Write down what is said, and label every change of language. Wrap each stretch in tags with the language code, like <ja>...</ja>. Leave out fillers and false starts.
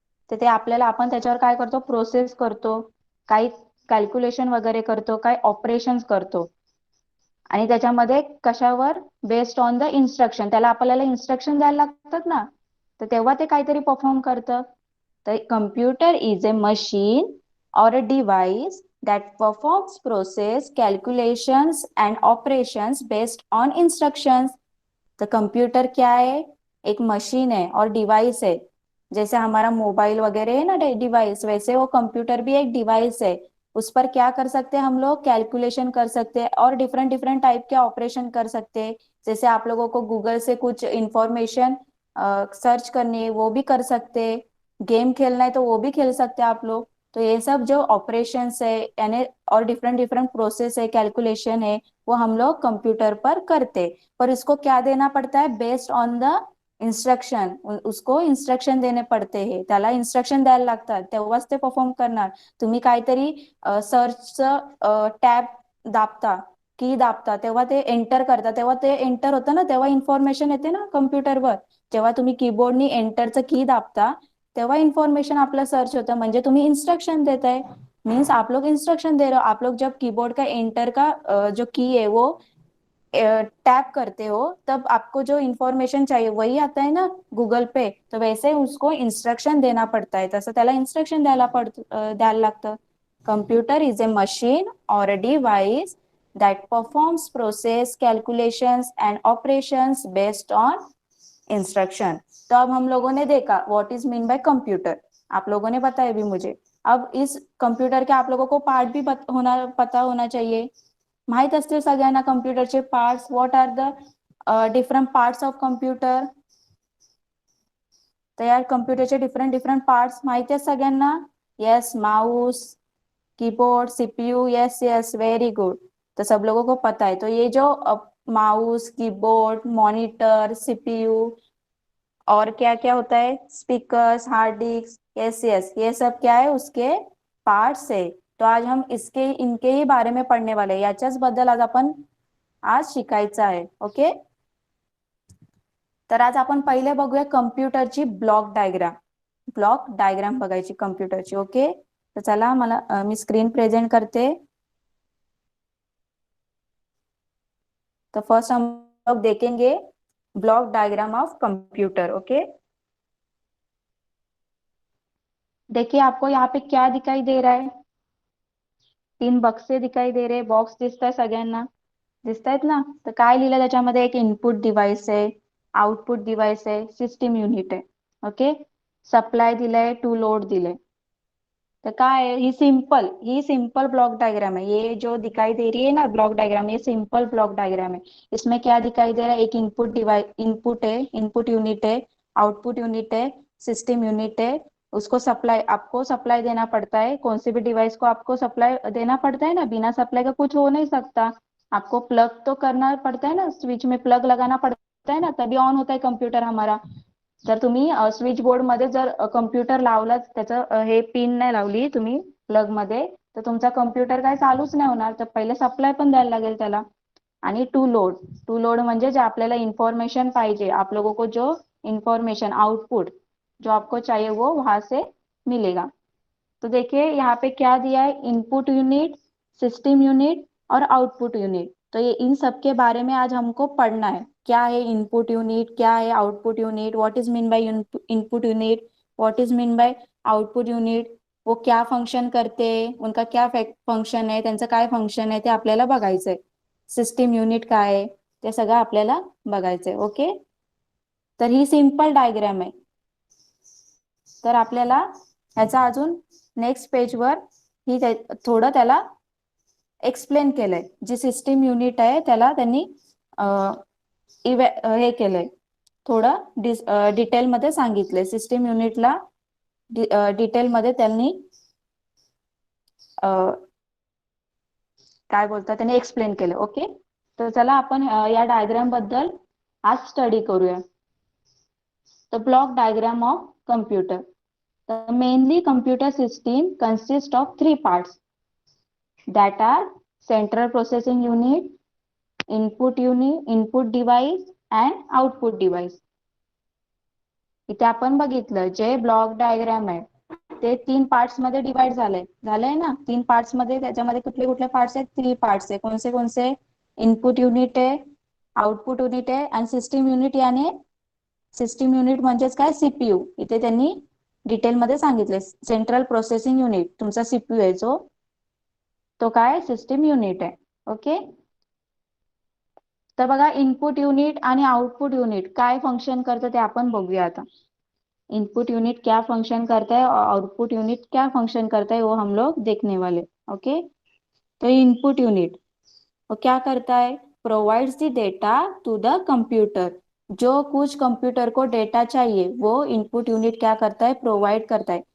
<mr>तर ते आपल्याला, आपण त्याच्यावर काय करतो, प्रोसेस करतो, काही कॅल्क्युलेशन वगैरे करतो, काही ऑपरेशन्स करतो. आणि त्याच्यामध्ये कशावर,</mr> <en>based on the instruction,</en> <mr>त्याला आपल्याला इन्स्ट्रक्शन द्यायला लागतात ना, तर तेव्हा ते काहीतरी परफॉर्म करतं.</mr> <en>तर computer is a machine or a device that performs process calculations and operations based on instructions.</en> <hi>तो कंप्यूटर क्या है? एक मशीन है और डिवाइस है. जैसे हमारा मोबाइल वगैरह है ना डिवाइस, वैसे वो कंप्यूटर भी एक डिवाइस है. उस पर क्या कर सकते हैं हम लोग, कैलकुलेशन कर सकते हैं और डिफरेंट डिफरेंट टाइप के ऑपरेशन कर सकते हैं. जैसे आप लोगों को गूगल से कुछ इंफॉर्मेशन सर्च करनी है वो भी कर सकते हैं, गेम खेलना है तो वो भी खेल सकते हैं आप लोग. तो ये सब जो ऑपरेशंस है यानी और डिफरेंट डिफरेंट प्रोसेस है, कैलकुलेशन है, वो हम लोग कंप्यूटर पर करते. पर इसको क्या देना पड़ता है,</hi> <en>Based on the instruction.</en> <mr>उसको इन्स्ट्रक्शन देणे पडते हे, त्याला इन्स्ट्रक्शन द्यायला लागतात, तेव्हाच ते परफॉर्म करणार. तुम्ही काहीतरी सर्चचं टॅब दाबता, की दाबता, तेव्हा ते एंटर करता, तेव्हा ते एंटर होतं ना, तेव्हा इन्फॉर्मेशन येते ना कम्प्युटरवर. जेव्हा तुम्ही कीबोर्डनी एंटरचं की दाबता तेव्हा इन्फॉर्मेशन आपलं सर्च होतं, म्हणजे तुम्ही इन्स्ट्रक्शन देताय.</mr> <hi>मीन्स आप लोग इंस्ट्रक्शन दे रहे हो. आप लोग जब कीबोर्ड का एंटर का जो की है वो टैप करते हो, तब आपको जो इन्फॉर्मेशन चाहिए वही आता है ना गूगल पे. तो वैसे उसको इंस्ट्रक्शन देना पड़ता है,</hi> <mr>तसं त्याला इंस्ट्रक्शन द्यायला लागतं.</mr> <en>Computer is a machine or a device that performs process calculations and operations based on instruction.</en> <hi>तो अब हम लोगों ने देखा</hi> <en>what is mean by computer,</en> <hi>आप लोगों ने बताया भी मुझे. अब इस कंप्यूटर के आप लोगों को पार्ट भी पता होना चाहिए.</hi> <mr>माहित असतील सगळ्यांना कम्प्युटरचे parts.</mr> <en>What are the different parts of computer.</en> <mr>तर यार कम्प्युटरचे डिफरंट पार्ट्स माहिती आहेत सगळ्यांना.</mr> <en>Yes, mouse, keyboard, CPU. Yes yes, very good.</en> <hi>तो सब लोगों को पता है. तो ये जो माउस, कीबोर्ड, मॉनिटर, सीपीयू और क्या क्या होता है, speakers, hard disk. Yes yes, ये सब क्या है, उसके पार्ट्स है. तो आज हम इनके ही बारे में पढ़ने वाले हैं.</hi> <mr>याच्याच बद्दल आज आपण शिकायचं आहे. ओके. तर आज आपण पहिले बघूया कम्प्युटरची ब्लॉक डायग्राम बघायची कम्प्युटरची. ओके. तर चला मी स्क्रीन प्रेझेंट करते.</mr> <hi>तो फर्स्ट हम लोग देखेंगे</hi> <en>Block diagram of computer.</en> <hi>Okay. देखिए आपको यहाँ पे क्या दिखाई दे रहा है. 3 बक्से दिखाई दे रहे.</hi> <mr>बॉक्स दिसताय सगळ्यांना, दिसतायत ना. तर काय लिहिलं त्याच्यामध्ये, एक इनपुट डिव्हाइस आहे, आउटपुट डिव्हाइस आहे, सिस्टीम युनिट आहे. ओके. सप्लाय दिलाय, टू लोड दिले.</mr> <hi>तो काय है, ही सिंपल ब्लॉक डायग्राम है. ये जो दिखाई दे रही है ना ब्लॉक डायग्राम, ये सिंपल ब्लॉक डायग्राम है. इसमें क्या दिखाई दे रहा है, एक इनपुट है, इनपुट यूनिट है, आउटपुट यूनिट है, सिस्टम यूनिट है. उसको आपको सप्लाई देना पड़ता है. कौन से भी डिवाइस को आपको सप्लाई देना पड़ता है ना. बिना सप्लाई का कुछ हो नहीं सकता. आपको प्लग तो करना पड़ता है ना, स्विच में प्लग लगाना पड़ता है ना, तभी ऑन होता है कंप्यूटर हमारा.</hi> <mr>जर तुम्ही स्विच बोर्ड मध्ये जर कम्प्युटर लावला, त्याचं हे पिन नाही लावली तुम्ही प्लग मध्ये, तर तुमचा कम्प्युटर काय चालूच नाही होणार. तर पहिले सप्लाय पण द्यायला लागेल त्याला. आणि टू लोड म्हणजे जे आपल्याला इन्फॉर्मेशन पाहिजे,</mr> <hi>आप लोगों को जो इन्फॉर्मेशन आउटपुट जो आपको चाहिए वो वहां से मिलेगा. तो देखिए यहाँ पे क्या दिया है, इनपुट यूनिट, सिस्टम यूनिट और आउटपुट यूनिट. तो ये इन सब के बारे में आज हमको पढ़ना है. क्या है इनपुट यूनिट, क्या है output unit,</hi> <en>what is mean by input unit, what is mean by output unit,</en> <hi>वो क्या फंक्शन करते हैं, उनका क्या फंक्शन आहे,</hi> <mr>त्यांचं काय फंक्शन आहे ते आपल्याला बघायचंय. सिस्टम युनिट काय आहे ते सगळं आपल्याला बघायचंय. ओके. तर ही सिंपल डायग्राम आहे. तर आपल्याला ह्याचा अजून नेक्स्ट पेजवर ही थोडं त्याला एक्सप्लेन केलंय. जी सिस्टम युनिट आहे त्याला त्यांनी हे केलंय, थोडं डिटेल मध्ये सांगितलंय. सिस्टम युनिटला डिटेल मध्ये त्यांनी काय बोलतात, त्यांनी एक्सप्लेन केलं. ओके. तर चला आपण या डायग्राम बद्दल आज स्टडी करूया.</mr> <en>The block diagram of computer. Mainly computer system consists of 3 parts that are central processing unit, input device and output device.</en> <mr>इथे आपण बघितलं जे ब्लॉक डायग्राम आहे ते 3 पार्ट्स मध्ये डिवाइड झालंय ना. 3 पार्ट्स मध्ये, त्याच्यामध्ये कुठले पार्ट्स आहेत, 3 पार्ट्स आहे. कोणसे, इनपुट युनिट आहे, आउटपुट युनिट आहे आणि सिस्टम युनिट. याने सिस्टम युनिट म्हणजेच काय, सीपीयू. इथे त्यांनी डिटेल मध्ये सांगितले. सेंट्रल प्रोसेसिंग युनिट तुमचा सीपीयू आहे, जो तो काय सिस्टम युनिट आहे. ओके. तर बघा, इनपुट युनिट आणि आउटपुट युनिट काय फंक्शन करतं ते आपण बघूया आता.</mr> <hi>इनपुट यूनिट क्या फंक्शन करता है और आउटपुट यूनिट क्या फंक्शन करता है, वो हम लोग देखने वाले. ओके. तो इनपुट यूनिट वो क्या करता है,</hi> <en>Provides the data to the computer.</en> <hi>जो कुछ कंप्यूटर को डेटा चाहिए वो इनपुट युनिट क्या करता है, प्रोवाइड करता है.</hi>